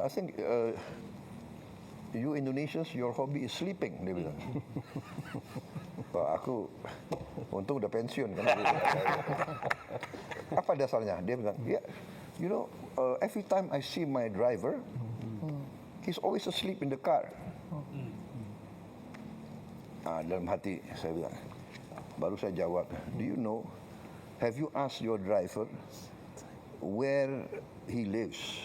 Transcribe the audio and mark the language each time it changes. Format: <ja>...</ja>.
<en>I think you Indonesians, your hobby is sleeping,</en> <id>dia bilang. Aku untung udah pensiun kan. Apa dasarnya? Dia bilang,</id> <en>you know, every time I see my driver, he's always asleep in the car.</en> <id>Dalam hati saya bilang, baru saya jawab,</id> <en>do you know, have you asked your driver where he lives?</en>